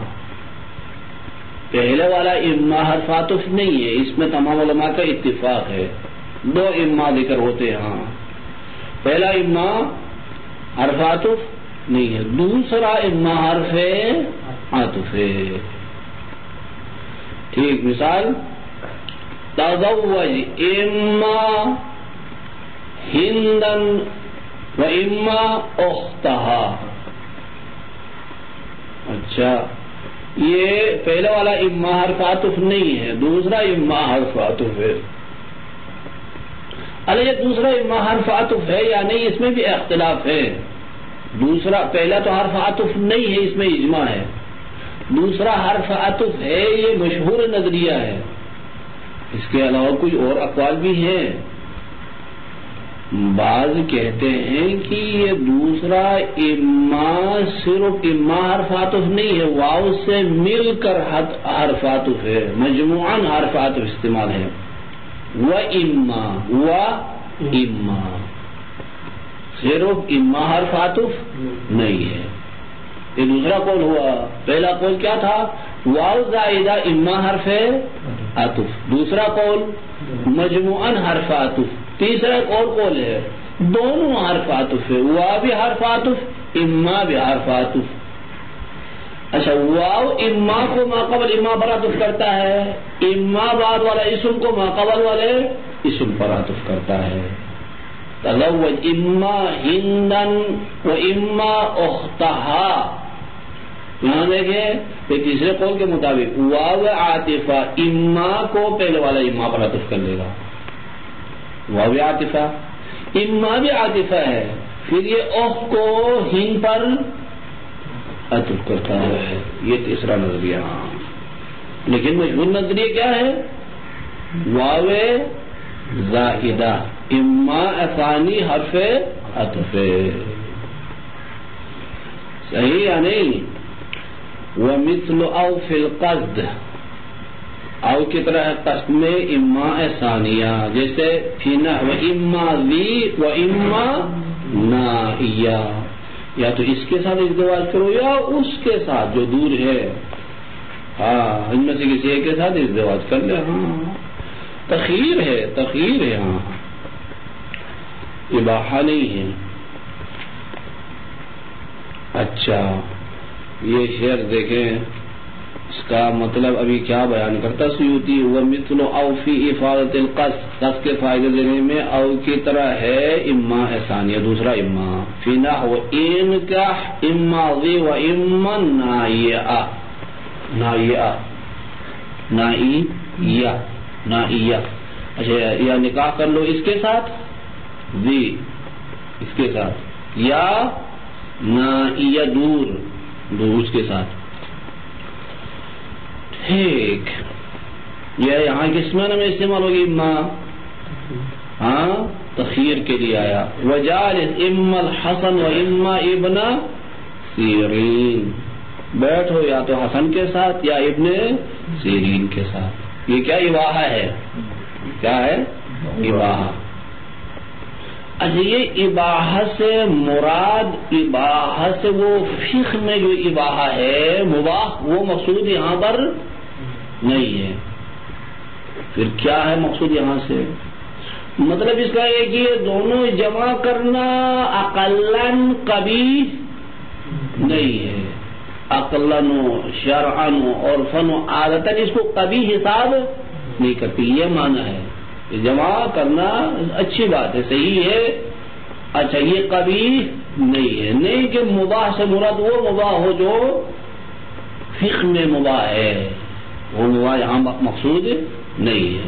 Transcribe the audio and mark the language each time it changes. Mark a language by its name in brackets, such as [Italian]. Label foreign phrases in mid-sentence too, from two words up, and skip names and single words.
[Urdu] پہلے والا اما حرف عطف نہیں ہے، اس میں تمام علماء کا اتفاق ہے. 2 اما ذکر ہوتے ہیں. پہلا اما حرف عطف نہیں ہے، دوسرا اما حرف عطف ہے. ٹھیک. [Arabic] مثال تزوج اما ہندن و اما اختہا. [Urdu] اچھا، یہ پہلا والا اما حرف عطف نہیں ہے، دوسرا اما حرف عطف ہے. ارے یہ دوسرا اما حرف عطف ہے یا نہیں، اس میں بھی اختلاف ہے. پہلا تو حرف عطف نہیں ہے، اس میں اجماع ہے. دوسرا حرف عطف ہے، یہ مشہور نظریہ ہے. اس کے علاوہ کچھ اور اقوال بھی ہیں. بعض کہتے ہیں کہ یہ دوسرا اما صرف اما حرف عطف نہیں ہے، واو سے مل کر حرف عطف ہے، مجموعاً حرف عطف استعمال ہے. و اما صرف اما حرف عطف نہیں ہے. یہ دوسرا قول ہوا. پہلا قول کیا تھا؟ واو زائدہ اما حرف عطف. دوسرا قول مجموعاً حرف عطف. تیسرا قول ہے دونوں حرف عطف ہے، واو بھی حرف عطف، اما بھی حرف عطف. اچھا، واو اما کو ما قبل اما پر عطف کرتا ہے، اما بعد والا اسم کو ما قبل والے اسم پر عطف کرتا ہے. [Arabic] تزوج اما ہندن و اما اختہا. [Urdu] یہاں دیکھیں تیسرے قول کے مطابق واو عاطفہ اما کو پہلے والا اما پر عطف کر لے گا. واو عاطفہ، اما بھی عاطفہ ہے، پھر یہ اخ کو ہند پر عطف کرتا ہے. یہ تیسرا نظریہ. لیکن مشہور نظریہ کیا ہے؟ واو زائدہ اما ثانی حرف عطف. صحیح یا نہیں؟ [Arabic] ومثل او فی القصد [Urdu] او کی طرح قسم اما ثانیہ، جیسے [Arabic] فی نحو اما ذی و اما نائیہ، [Urdu] یا تو اس کے ساتھ ازدواج کرو یا اس کے ساتھ جو دور ہے، ہاں ان میں سے کسی ایک کے ساتھ ازدواج کر لے. ہاں تخیر ہے، تخیر ہے، ہاں اباحہ نہیں ہے. اچھا یہ شعر دیکھیں، اس کا مطلب ابھی کیا بیان کرتا سیوطی، وہ [Arabic] مثل او فی افادۃ القص، [Urdu] قص کے فائدے دینے میں او کی طرح ہے اما ثانیہ دوسرا اما. [Arabic] فی نحو انکح اما ذی و اما نائیہ، نائیہ نائیہ نائیہ. [Urdu] اچھا یا نکاح کر لو اس کے ساتھ، ذی اس کے ساتھ، یا نائیہ دور دور اس کے ساتھ. ٹھیک، یہ یہاں کس معنی میں استعمال ہوگی؟ اما، ہاں تخیر کے لیے آیا. [Arabic] وجالس اما الحسن و اما ابن سیرین، [Urdu] بیٹھو یا تو حسن کے ساتھ یا ابن سیرین کے ساتھ. یہ کیا اباحہ ہے؟ کیا ہے؟ اباحہ. اچھا یہ اباحہ سے مراد، اباحہ سے وہ فقہ میں جو اباحہ ہے مباح، وہ مقصود یہاں پر نہیں ہے. پھر کیا ہے مقصود یہاں سے؟ مطلب اس کا یہ کہ دونوں جمع کرنا اقلاً قبیح نہیں ہے، اقلاً و شرعاً و عرفاً و عادتاً اس کو قبیح حساب نہیں کرتی. یہ معنی ہے جمع کرنا اچھی بات ہے، صحیح ہے. اچھا یہ قبیح نہیں ہے، نہیں کہ مباح سے مراد وہ مباح ہو جو فقہ میں مباح ہے، وہ مباح یہاں مقصود نہیں ہے.